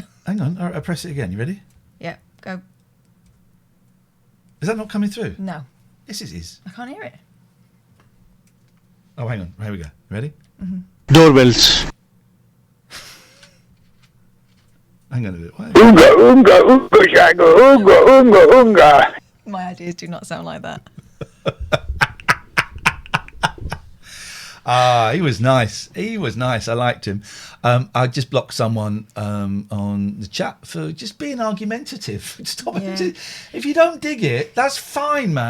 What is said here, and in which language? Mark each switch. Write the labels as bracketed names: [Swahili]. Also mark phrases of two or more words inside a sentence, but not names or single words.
[English] Hang on. I press it again. You ready? Yeah, go. Is that not coming through? No. Yes, it is. I can't hear it. Oh, hang on. Here we go. Ready? Mm-hmm. Doorbells. Hang on a bit. Unga, unga, unga, shago, unga, unga, unga. My ideas do not sound like that. He was nice. I liked him. I just blocked someone on the chat for just being argumentative. Stop it. If you don't dig it, that's fine, man.